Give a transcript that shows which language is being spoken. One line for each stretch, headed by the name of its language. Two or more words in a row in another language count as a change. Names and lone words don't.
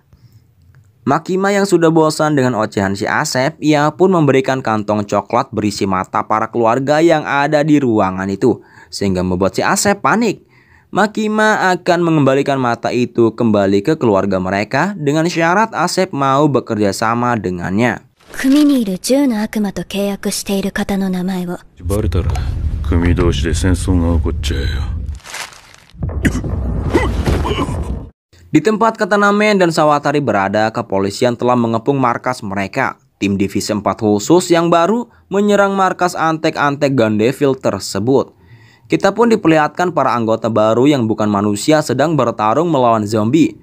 Indonesian: Makima yang sudah bosan dengan ocehan si Asep, ia pun memberikan kantong coklat berisi mata para keluarga yang ada di ruangan itu, sehingga membuat si Asep panik. Makima akan mengembalikan mata itu kembali ke keluarga mereka dengan syarat Asep mau bekerja sama dengannya.
Japanese: 組にいる10の悪魔と契約している方の名前を。バレたら組同士で戦争が起こっちゃうよ。
Indonesian: Di tempat Katanamen dan Sawatari berada, kepolisian telah mengepung markas mereka. Tim Divisi 4 khusus yang baru menyerang markas antek-antek Gun Devil tersebut. Kita pun diperlihatkan para anggota baru yang bukan manusia sedang bertarung melawan zombie.